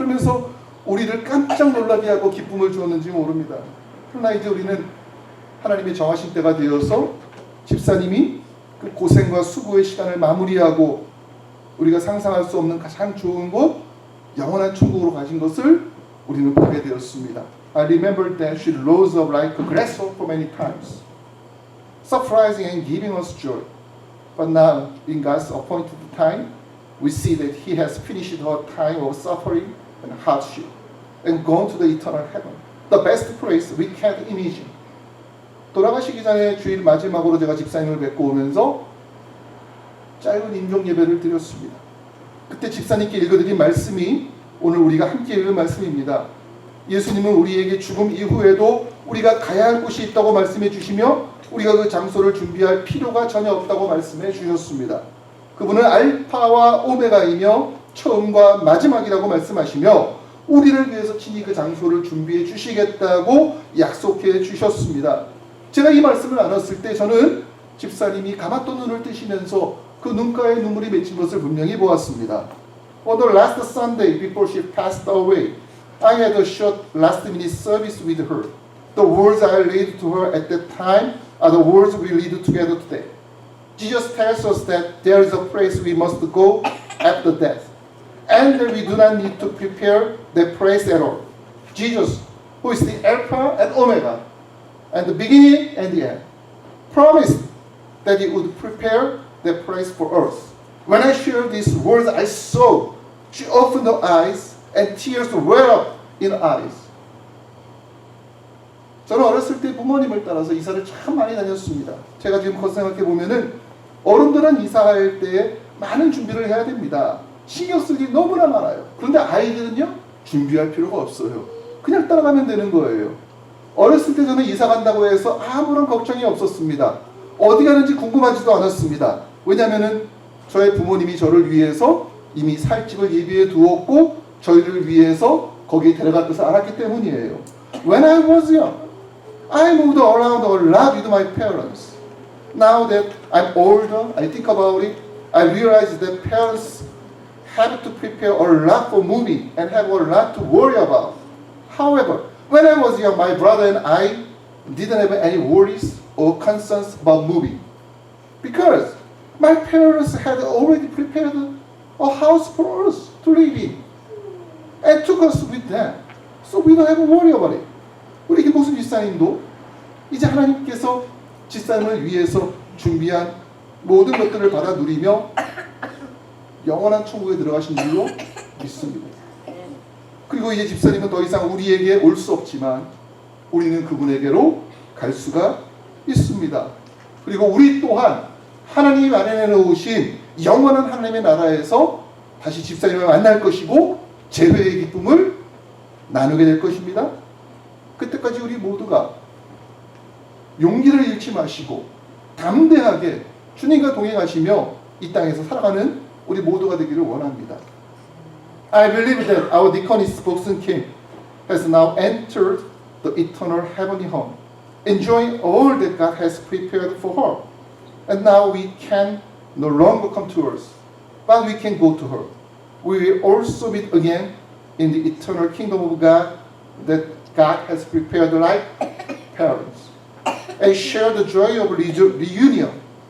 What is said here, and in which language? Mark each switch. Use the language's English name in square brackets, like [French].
[Korean] 그러면서 우리를 깜짝 놀라게 하고 기쁨을 주었는지 모릅니다. 그러나 이제 우리는 하나님의 정하신 때가 되어서 집사님이 그 고생과 수고의 시간을 마무리하고 우리가 상상할 수 없는 가장 좋은 곳, 영원한 천국으로 가신 것을 우리는 보게 되었습니다. [English] I remember that she rose up like a grasshopper many times, surprising and giving us joy. But now, in God's appointed time, we see that He has finished her time of suffering and hardship and gone to the eternal heaven, the best place we can't imagine. [Korean] 돌아가시기 전에 주일 마지막으로 제가 집사님을 뵙고 오면서 짧은 임종 예배를 드렸습니다. 그때 집사님께 읽어드린 말씀이 오늘 우리가 함께 읽은 말씀입니다. 예수님은 우리에게 죽음 이후에도 우리가 가야 할 곳이 있다고 말씀해 주시며 우리가 그 장소를 준비할 필요가 전혀 없다고 말씀해 주셨습니다. 그분은 알파와 오메가이며 처음과 마지막이라고 말씀하시며 우리를 위해서 친히 그 장소를 준비해 주시겠다고 약속해 주셨습니다. 제가 이 말씀을 나눴을 때 저는 집사님이 감았던 눈을 뜨시면서 그 눈가에 눈물이 맺힌 것을 분명히 보았습니다. [English] On the last Sunday before she passed away, I had a short last-minute service with her. The words I read to her at that time are the words we read together today. Jesus tells us that there is a place we must go after death, and that we do not need to prepare that place at all. Jesus, who is the Alpha and Omega, and the beginning and the end, promised that He would prepare that place for us. When I shared these words, I saw she opened her eyes and tears well up in her eyes. [Korean] 저는 어렸을 때 부모님을 따라서 이사를 참 많이 다녔습니다. 제가 지금 그 생각해 보면은 어른들은 이사할 때 많은 준비를 해야 됩니다. 신경 쓸 일이 너무나 많아요. 그런데 아이들은요, 준비할 필요가 없어요. 그냥 따라가면 되는 거예요. 어렸을 때 저는 이사 간다고 해서 아무런 걱정이 없었습니다. 어디 가는지 궁금하지도 않았습니다. 왜냐하면은 저의 부모님이 저를 위해서 이미 살 집을 예비해 두었고 저희를 위해서 거기에 데려갈 것을 알았기 때문이에요. [English] When I was young, I moved around a lot with my parents. Now that I'm older, I think about it, I realize that parents have to prepare a lot for moving and have a lot to worry about. However, when I was young, my brother and I didn't have any worries or concerns about moving because my parents had already prepared a house for us to live in and took us with them. So we don't have to worry about it. [Korean] 우리 김복순 집사님도 이제 하나님께서 집사님을 위해서 준비한 모든 것들을 받아 누리며 영원한 천국에 들어가신 줄로 믿습니다. 그리고 이제 집사님은 더 이상 우리에게 올 수 없지만 우리는 그분에게로 갈 수가 있습니다. 그리고 우리 또한 하나님이 마련해 놓으신 영원한 하나님의 나라에서 다시 집사님을 만날 것이고 재회의 기쁨을 나누게 될 것입니다. 그때까지 우리 모두가 용기를 잃지 마시고 담대하게 주님과 동행하시며 이 땅에서 살아가는 우리 모두가 되기를 원합니다. [English] I believe that our deaconess Boksun Kim has now entered the eternal heavenly home, enjoying all that God has prepared for her. And now we can no longer come to us, but we can go to her. We will also meet again in the eternal kingdom of God that God has prepared like parents, and share the joy of reunion.